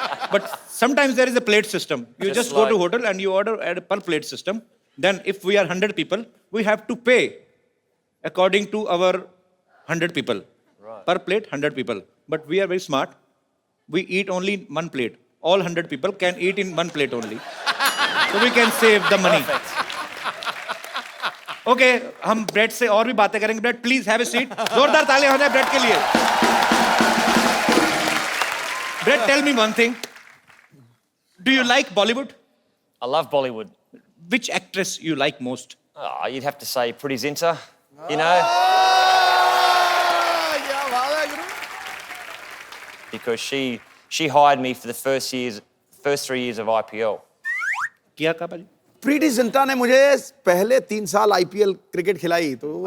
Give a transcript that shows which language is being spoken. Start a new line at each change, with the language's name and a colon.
English: But sometimes there is a plate system. You just go to hotel and you order at a per plate system. Then if we are 100 people, we have to pay according to our 100 people. Right. Per plate, 100 people. But we are very smart. We eat only one plate. All 100 people can eat in one plate only. So we can save the money. Okay,
Hindi: हम bread से और भी बातें करेंगे.
English: Brad, please have a seat.
Hindi: जोरदार तालियां हो जाए ब्रेड के लिए.
English: Brett, tell me one thing. Do you like Bollywood? I love Bollywood. Which actress you like most? Oh, you'd have to say Pretty Zinta, you know? Because she hired me for the first 3 years of IPL.
Hindi: किया का भाई? प्रीति जिंटा ने मुझे पहले 3 साल IPL cricket खिलाई, तो वो